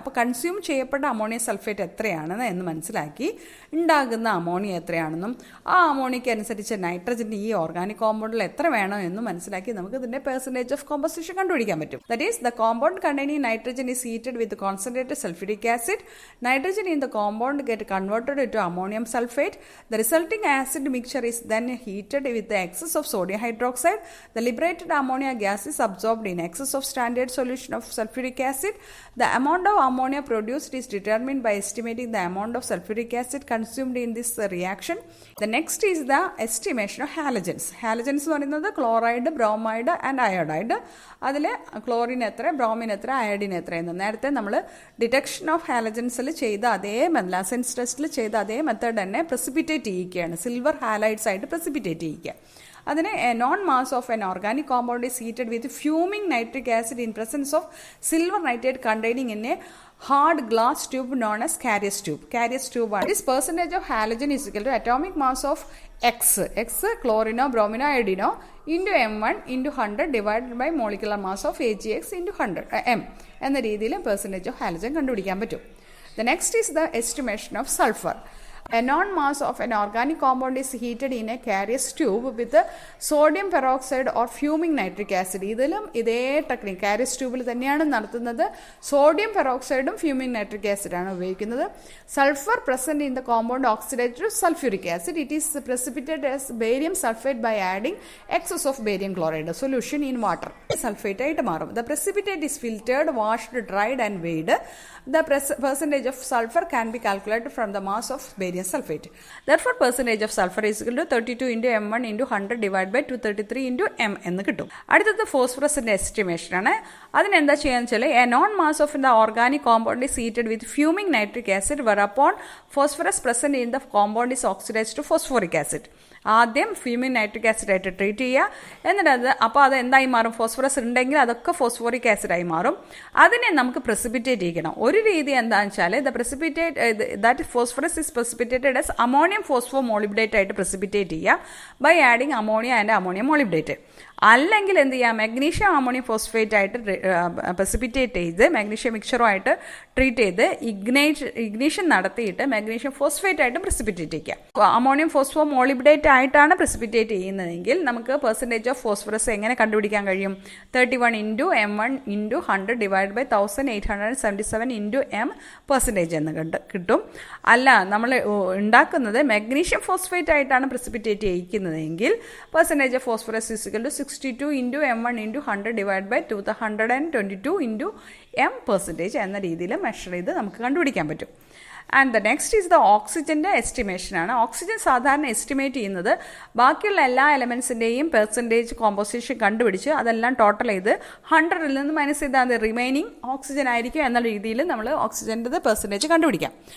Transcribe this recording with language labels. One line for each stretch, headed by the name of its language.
Malayalam: അപ്പോൾ കൺസ്യൂം ചെയ്യപ്പെട്ട ammonium sulphate എത്രയാണെന്ന് എന്ന് മനസ്സിലാക്കി ഉണ്ടാകുന്ന അമോണിയ എത്രയാണെന്നും ആ അമോണിയയ്ക്ക് അനുസരിച്ച് നൈട്രജൻ്റെ ഈ ഓർഗാനിക് കോമ്പൗണ്ടിൽ എത്ര വേണം എന്ന് മനസ്സിലാക്കി നമുക്ക് ഇതിൻ്റെ പെർസെൻറ്റേജ് ഓഫ് കോമ്പോസിഷൻ കണ്ടുപിടിക്കാൻ പറ്റും.
English: That is the compound containing nitrogen is heated with concentrated sulphuric acid. Nitrogen in the compound get converted into ammonium sulfate. The resulting acid mixture is then heated with the excess of sodium hydroxide. The liberated ammonia gas is absorbed in excess of standard solution of sulfuric acid. The amount of ammonia produced is determined by estimating the amount of sulfuric acid consumed in this reaction. The next is the estimation of halogens.
Malayalam: Halogens എന്ന് പറയുന്നത് chloride, bromide and iodide. അതിൽ chlorine എത്ര, bromine എത്ര, iodine എത്ര എന്ന് നേരത്തെ നമ്മൾ detection of ഹാലജൻസിൽ ചെയ്ത അതേ ലാസൻസ് ടെസ്റ്റിൽ ചെയ്ത അതേ മെത്തേഡ് തന്നെ പ്രസിപ്പിറ്റേറ്റ് ചെയ്യിക്കുകയാണ്. സിൽവർ ഹാലൈഡ്സ് ആയിട്ട് പ്രസിപ്പിറ്റേറ്റ് ചെയ്യിക്കുക. അതിന്
English: A known mass of an organic compound is heated with fuming nitric acid in presence of silver nitrate containing in a hard glass tube known as Carrier's tube. Carrier's tube ആണ്. This percentage of halogen is equal to atomic mass of X chlorino, bromino, iodino into M1 into 100 divided by molecular mass of AgX into 100 M
Malayalam: എന്ന രീതിയിൽ
English: percentage of halogen
Malayalam: കണ്ടുപിടിക്കാൻ പറ്റും.
English: The next is the estimation of sulfur. A known mass of an organic compound is heated in a Carrier's tube with sodium peroxide or fuming nitric acid.
Malayalam: ഇതിലും ഇതേ technique Carrier's ട്യൂബിൽ തന്നെയാണ് നടത്തുന്നത്. Sodium പെറോക്സൈഡും fuming nitric ആസിഡാണ് ഉപയോഗിക്കുന്നത്.
English: Sulphur present in the compound oxidated to sulphuric acid. It is precipitated as barium sulfate by adding excess of barium chloride solution in water. Sulfate
Malayalam: ആയിട്ട് മാറും.
English: The precipitate is filtered, washed, dried and weighed. The percentage of sulfur can be calculated from the mass of barium sulfate. Therefore, percentage of sulfur is equal to 32 into M1 into 100 divided by 233 into M
Malayalam: എന്ന് കിട്ടും. അടുത്തത് ഫോസ്ഫറസിന്റെ estimation ആണ്. അതിനെന്താ ചെയ്യാന്ന് വെച്ചാൽ
English: a known mass of the organic compound is heated with fuming nitric acid whereupon phosphorus present in the compound is oxidized to phosphoric acid.
Malayalam: ആദ്യം fuming nitric acid ആയിട്ട് treat ചെയ്യുക. എന്നിട്ട് അപ്പോൾ അത് എന്തായി മാറും? ഫോസ്ഫറസ് ഉണ്ടെങ്കിൽ അതൊക്കെ ഫോസ്ഫോറിക് ആസിഡായി മാറും. അതിനെ നമുക്ക് പ്രസിപ്പിറ്റേറ്റ് ചെയ്യണം. ഒരു രീതി എന്താണെന്ന് വെച്ചാൽ
English: that phosphorus is precipitated as ammonium phosphomolybdate
Malayalam: ആയിട്ട് പ്രസിപ്പിറ്റേറ്റ് ചെയ്യുക
English: By adding ammonia and ammonium molybdate.
Malayalam: അല്ലെങ്കിൽ എന്ത് ചെയ്യാം? മാഗ്നീഷ്യം അമോണിയം ഫോസ്ഫേറ്റ് ആയിട്ട് പ്രസിപ്പിറ്റേറ്റ് ചെയ്ത് മാഗ്നീഷ്യം മിക്സറുമായിട്ട് ട്രീറ്റ് ചെയ്ത് ഇഗ്നീഷൻ നടത്തിയിട്ട് മാഗ്നീഷ്യം ഫോസ്ഫേറ്റ് ആയിട്ട് പ്രസിപ്പിറ്റേറ്റ് ചെയ്യുക. അമോണിയം ഫോസ്ഫോമോളിബ്ഡേറ്റ് ആയിട്ടാണ് പ്രസിപ്പിറ്റേറ്റ് ചെയ്യുന്നതെങ്കിൽ നമുക്ക് പെർസെൻറ്റേജ് ഓഫ് ഫോസ്ഫറസ് എങ്ങനെ കണ്ടുപിടിക്കാൻ കഴിയും?
English: 31 into M1 into 100 divided by 1877 into M percentage
Malayalam: എന്ന് കിട്ടും. അല്ല, നമ്മൾ ഉണ്ടാക്കുന്നത് മാഗ്നീഷ്യം ഫോസ്ഫേറ്റ് ആയിട്ടാണ് precipitate ചെയ്യിക്കുന്നതെങ്കിൽ
English: percentage of phosphorus is equal to 62 into M1 into 100 divided by 222 into M
Malayalam: percentage എന്ന രീതിയിൽ മെഷർ ചെയ്ത് നമുക്ക് കണ്ടുപിടിക്കാൻ പറ്റും.
English: and the next is the
Malayalam: ഓക്സിജൻ്റെ എസ്റ്റിമേഷനാണ്. ഓക്സിജൻ സാധാരണ എസ്റ്റിമേറ്റ് ചെയ്യുന്നത് ബാക്കിയുള്ള എല്ലാ എലമെൻസിൻ്റെയും പെർസെൻറ്റേജ് കോമ്പോസിഷൻ കണ്ടുപിടിച്ച് അതെല്ലാം ടോട്ടൽ ചെയ്ത് 100ൽ നിന്ന് മൈനസ് ചെയ്താൽ റിമൈനിങ് ഓക്സിജൻ ആയിരിക്കും എന്ന രീതിയിൽ നമ്മൾ ഓക്സിജൻ്റെ പെർസെൻറ്റേജ് കണ്ടുപിടിക്കാം.